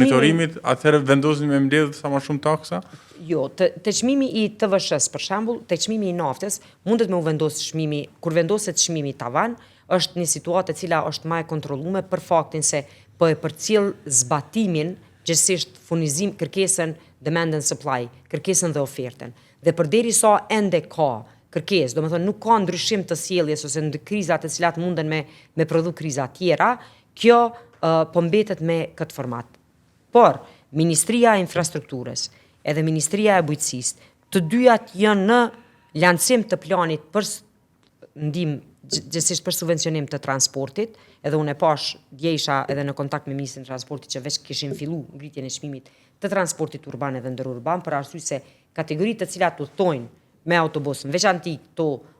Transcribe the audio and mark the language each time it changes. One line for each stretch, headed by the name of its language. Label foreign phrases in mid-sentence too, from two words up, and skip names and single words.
Albanian: monitorimit, atëherë vendosni me mbledh sa më shumë taksa? Jo, te çmimi i TVSH-s për shembull, te çmimi i naftës mundet me u vendos çmimi, kur vendoset çmimi tavan, është një situatë e cila është më e kontrolluar për faktin se po e përcjell zbatimin gjithsesi furnizim, kërkesën,
English: demand and supply,
Albanian: kërkesën dhe ofertën. Dhe përderisa ende ka kërkesë, domethënë nuk ka ndryshim të sjelljes ose në krizat e cilat munden me prodhu kriza tjera, kjo po mbetet me këtë format. Por Ministria e Infrastrukturës edhe Ministria e Bujqësisë, të dyjat janë në lancim të planit për ndihmë gjithsesi për subvencionim të transportit, edhe unë e pash dje isha edhe në kontakt me Ministrin e Transportit që veç kishin fillu ngritjen e çmimit të transportit urban edhe ndërurban, për arsye se kategoritë të cilat udhtojnë me autobus, në veçanti këto